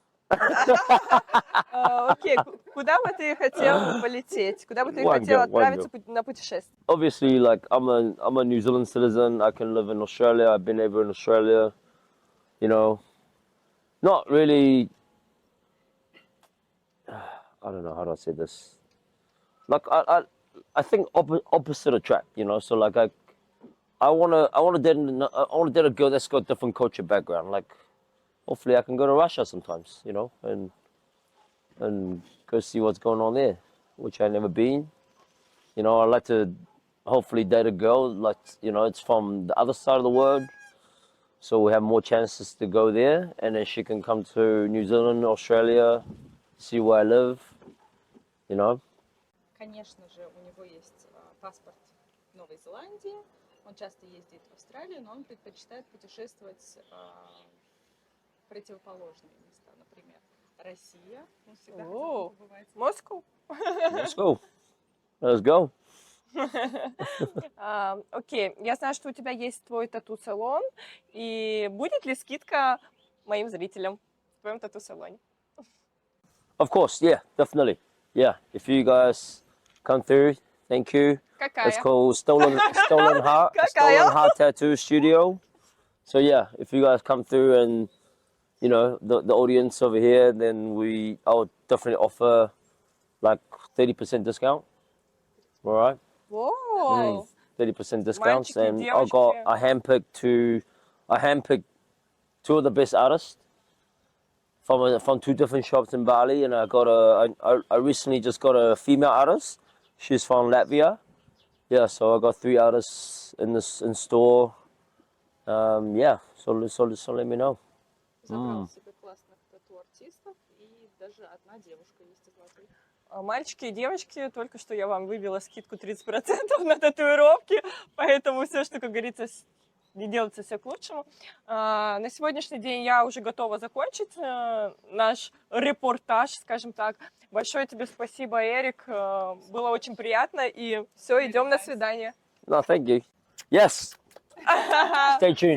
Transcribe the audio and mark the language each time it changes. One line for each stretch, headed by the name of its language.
Russian: Окей, куда бы ты хотел полететь? Куда бы ты
English: One
Russian: хотел
English: go, one
Russian: отправиться на путешествие?
English: Obviously, like I'm a New Zealand citizen. I can live in Australia. I've been over in Australia. You know, not really. I don't know how do I say this. Like I think opposite attract. You know, so like I wanna date a girl that's got different culture background. Like hopefully I can go to Russia sometimes. You know, and go see what's going on there, which I've never been. You know, I like to hopefully date a girl like it's from the other side of the world, so we have more chances to go there, and then she can come to New Zealand, Australia, see where I live. You know.
Russian: Конечно же, у него есть паспорт Новой Зеландии. Он часто ездит в Австралию, но он предпочитает путешествовать в противоположные места. Например, Россия. Он всегда хотел побывать. Москву?
English: Let's go. Let's go.
Russian: Окей, я знаю, что у тебя есть твой тату-салон, и будет ли скидка моим зрителям в твоем тату-салоне?
English: Of course, yeah, definitely. Yeah, if you guys come through, thank you.
Russian: Какая?
English: It's called Stolen Heart,
Russian: Какая?
English: Stolen Heart Tattoo Studio. So yeah, if you guys come through and the audience over here, then I would definitely offer like 30% discount. All right,
Russian: Воу!
English: 30% discounts,
Russian: Мальчики,
English: and I handpicked two of the best artists from two different shops in Bali, and I recently just got a female artist. She's from Latvia. Yeah, so I got 3 artists in store. Yeah, so let me know.
Russian: Забрал себе классных тату-артистов, и даже одна девушка есть из Латвии. Мальчики и девочки, только что я вам выбила скидку 30% на татуировки, поэтому все, что, как говорится, не делается, все к лучшему. На сегодняшний день я уже готова закончить наш репортаж, скажем так. Большое тебе спасибо, Эрик. Было очень приятно. И все, идем на свидание.
English: No, thank you. Yes. Stay tuned.